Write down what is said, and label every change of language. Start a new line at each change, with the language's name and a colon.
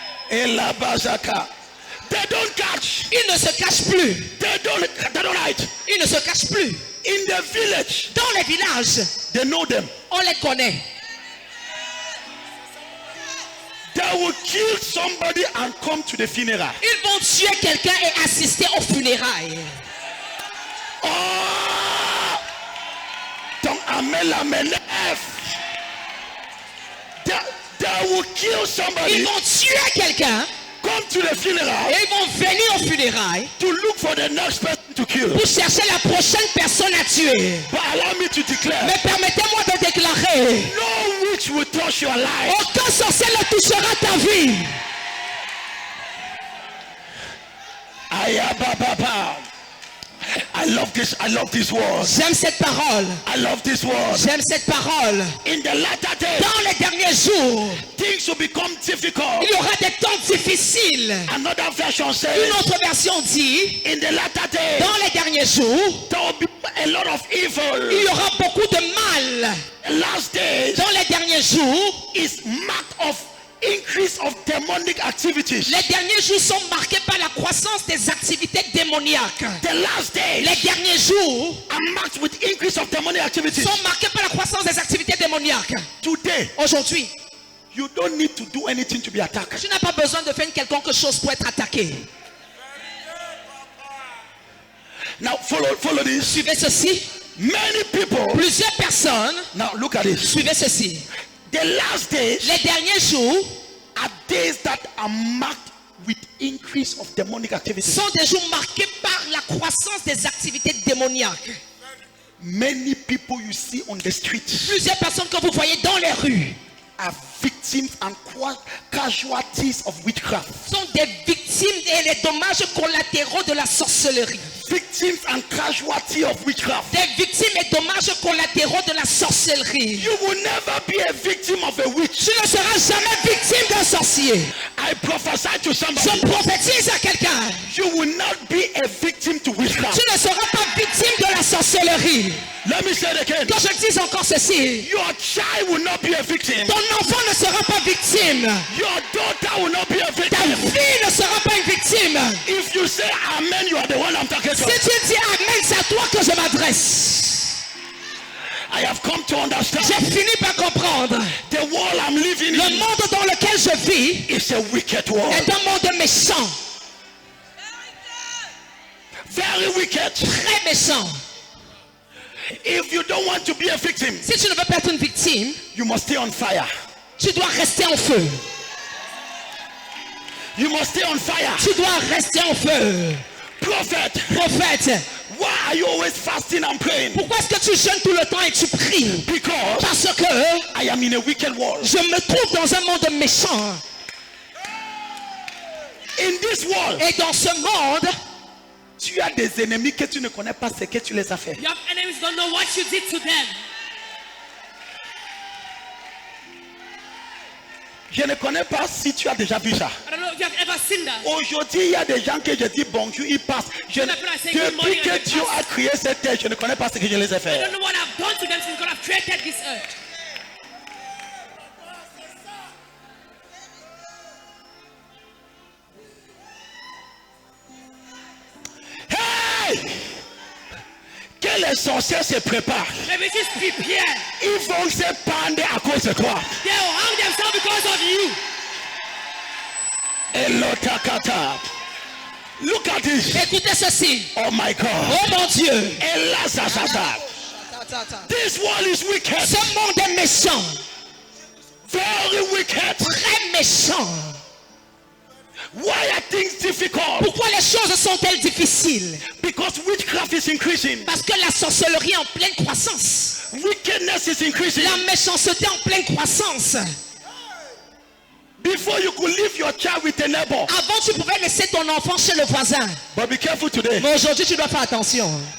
French: Et là-bas,
English: Jacques, they don't catch.
French: Ils ne se cachent plus.
English: They don't hide.
French: Ils ne se cachent plus.
English: In the village,
French: Dans les villages,
English: they know them.
French: on les connaît.
English: They will kill somebody and come to the funeral.
French: Ils vont tuer quelqu'un et assister aux funérailles. Oh! Ton amen la menef.
English: They will kill somebody,
French: Ils vont tuer quelqu'un
English: come to the funeral
French: et ils vont venir aux funérailles
English: to look for the next person to kill.
French: pour chercher la prochaine personne à tuer.
English: But allow me to declare,
French: Mais permettez-moi de déclarer,
English: no witch will touch your life.
French: aucun sorcier ne touchera ta vie.
English: Kaya Baba. I love this word.
French: J'aime cette parole.
English: I love this word.
French: J'aime cette parole.
English: In the latter days,
French: Dans les derniers jours,
English: things will become difficult.
French: il y aura des temps difficiles.
English: Another version
French: Une
English: says,
French: autre version dit,
English: in the latter days,
French: dans les derniers jours,
English: there will be a lot of
French: il
English: evil.
French: y aura beaucoup de mal.
English: The last days
French: Dans les derniers jours,
English: is marked of increase of demonic activities.
French: les derniers jours sont marqués par la croissance des activités démoniaques.
English: The last days
French: Les derniers jours
English: are marked with increase of demonic activities.
French: sont marqués par la croissance des activités démoniaques.
English: Today,
French: Aujourd'hui,
English: you don't need to do anything to be attacked.
French: tu n'as pas besoin de faire une quelconque chose pour être attaqué.
English: Now follow this.
French: Suivez ceci.
English: Many people.
French: Plusieurs personnes,
English: Now look at this.
French: suivez ceci.
English: The last days
French: Les derniers jours
English: are days that are marked with increase of demonic activities.
French: sont des jours marqués par la croissance des activités démoniaques.
English: Many people you see on the street
French: Plusieurs personnes que vous voyez dans les rues
English: are victims and casualties of witchcraft.
French: sont des victimes et les dommages collatéraux de la sorcellerie.
English: Victims and casualties of witchcraft.
French: Des victimes et dommages collatéraux de la sorcellerie.
English: You will never be a victim of a witch.
French: Tu ne seras jamais victime d'un sorcier.
English: I prophesy to
French: Je
English: somebody.
French: prophétise à quelqu'un.
English: You will not be a victim to witchcraft.
French: Tu ne seras pas victime de la sorcellerie.
English: Let me say it again.
French: Que je dise encore ceci.
English: Your child will not be a victim.
French: Ton enfant ne sera pas victime.
English: Your daughter will not be a
French: Ta
English: victim.
French: fille ne sera pas une victime.
English: If you say amen, you are the one I'm talking to.
French: Si tu dis amen, c'est à toi que je m'adresse.
English: I have come to understand.
French: J'ai fini par comprendre.
English: The world I'm living
French: Le
English: in
French: monde dans lequel je vis
English: is a wicked world.
French: est un monde méchant.
English: Very wicked.
French: Très méchant.
English: If you don't want to be a victim,
French: Si tu ne veux pas être une victime,
English: you must stay on fire.
French: tu dois rester en feu.
English: You must stay on fire.
French: Tu dois rester en feu.
English: Prophet,
French: Prophète,
English: why are you always fasting and praying?
French: pourquoi est-ce que tu jeûnes tout le temps et tu pries?
English: Because
French: Parce que
English: I am in a wicked world.
French: je me trouve dans un monde méchant.
English: In this world,
French: Et dans ce monde, tu as des ennemis que tu ne connais pas ce que tu les as fait.
English: You have enemies who don't know what you did to them.
French: Je ne connais pas si tu as déjà vu ça.
English: I don't know if you have ever seen that.
French: Aujourd'hui, il y a des gens que je dis bonjour, ils passent. Depuis que Dieu a créé cette terre, je ne connais pas ce que je les ai
English: I
French: fait.
English: don't know what I've done to them since God have created this earth. Hey!
French: Que les sorciers se préparent.
English: Maybe just prepare.
French: Ils vont se pendre à cause de toi.
English: They will hang themselves because of you. Elotakata. Look at this.
French: écoutez ceci.
English: Oh my God.
French: Oh mon Dieu.
English: Elasasasa. This world is wicked.
French: Ce monde est méchant.
English: Very wicked.
French: Très méchant.
English: Why are things difficult?
French: Pourquoi les choses sont-elles difficiles?
English: Because witchcraft is increasing.
French: Parce que la sorcellerie est en pleine croissance.
English: Wickedness is increasing.
French: La méchanceté en pleine croissance.
English: Before you could leave your child with a neighbor.
French: Avant, tu pouvais laisser ton enfant chez le voisin.
English: But be careful today.
French: Mais aujourd'hui, tu dois faire attention.